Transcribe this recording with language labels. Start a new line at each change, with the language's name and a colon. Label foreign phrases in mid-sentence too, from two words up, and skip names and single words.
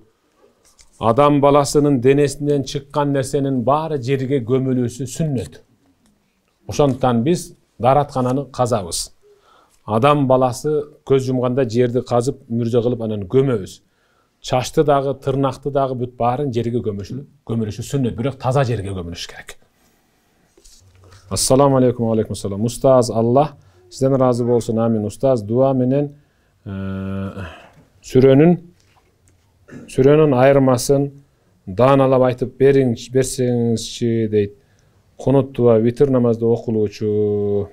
Kyrgyz: Адам баласынын денесинен чыккан нерсенин баары жерге көмүлүүсү сүннөт. Ошондуктан биз дараткананы казабыз. Адам баласы көз жумганда жерди казып, мүрзө кылып анан көмөбүз. Чачты дагы, тырнакты дагы бүт баарын жерге көмүлүшү сүннөт, бирок таза жерге көмүлүш керек.
Arabic: السلام عليكم، عليكم السلام.
Kyrgyz: Устаз, Аллах сизден разы болсун. Амин. Устаз, дуа менен сүрөнүн айырмасын дааналап айтып берсеңизчи дейт. Кунут дуа витр намазда окулуучу.